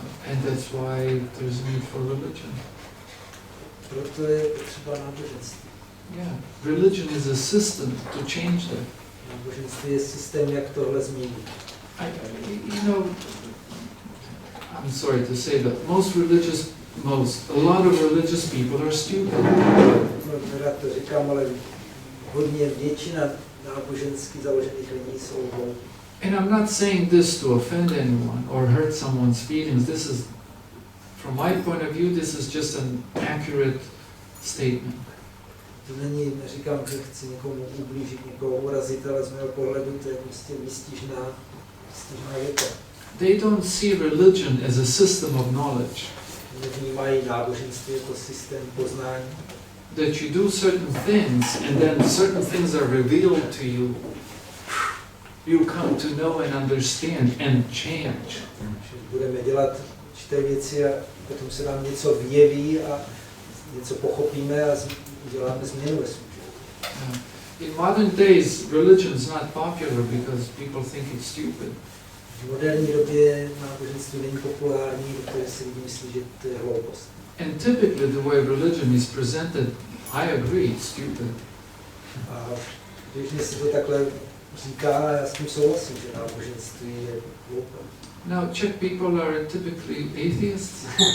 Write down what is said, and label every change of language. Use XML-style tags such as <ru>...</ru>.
<en>And that's why there's need for religion.</en> <cs>Proto je potřeba náboženství.</cs> <en>Yeah, religion is a system to change that.</en> <cs>Náboženství je systém, jak tohle změnit.</cs> <en>You know, I'm sorry to say that a lot of religious people are stupid.</en> <cs>Rád to říkám, ale hodně většina nábožensky založených lidí jsou hloupí.</cs> <en>And I'm not saying this to offend anyone or hurt someone's feelings. This is, from my point of view, this is just an accurate statement.</en> <cs>To není, neříkám, že chci někomu ublížit, někoho urazit, ale z mého pohledu to je prostě výstižná věta.</cs> <en>They don't see religion as a system of knowledge.</en> <cs>Nevnímají náboženství jako systém poznání.</cs> <en>That you do certain things and then certain things are revealed to you. You come to know and understand and change.</en> <cs>Že budeme dělat určité věci a potom se nám něco vyjeví a něco pochopíme a uděláme změnu ve svém životě.</cs> <en>In modern days, religion is not popular because people think it's stupid.</en> <cs>V moderní době náboženství není populární, protože si lidi myslí, že to je hloupost.</cs> <en>And typically the way religion is presented, I agree, it's stupid.</en> <cs>A když se to takhle říká, já s tím souhlasím, že náboženství je hloupé.</cs> <en>Now, Czech people are typically atheists.</en>